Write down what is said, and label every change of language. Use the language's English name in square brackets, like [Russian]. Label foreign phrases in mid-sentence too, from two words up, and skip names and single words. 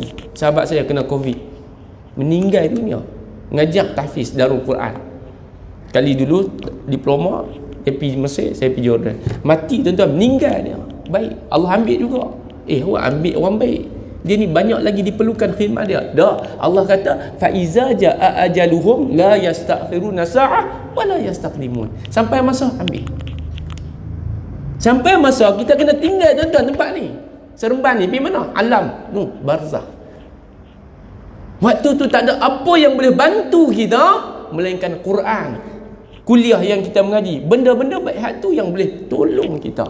[Malay] Sahabat saya kena Covid, meninggal dunia. Ngajak tahfiz Darul Quran. Kali dulu diploma, dia pergi Mesir, saya pergi Jordan. Mati tuan-tuan, meninggal dia. Baik, Allah ambil juga. Awak ambil orang baik. Dia ni banyak lagi diperlukan khidmat dia. Dah, Allah kata [Arabic] فإذا جاء أجلهم لا يستأخرون ساعة ولا يستقدمون. [Malay] Sampai masa ambil. Sampai masa kita kena tinggal tuan-tuan tempat ni. Seremban ni pergi mana? Alam, barzakh. Waktu tu tak ada apa yang boleh bantu kita melainkan Quran. Kuliah yang kita mengaji, benda-benda baik hak tu yang boleh tolong kita.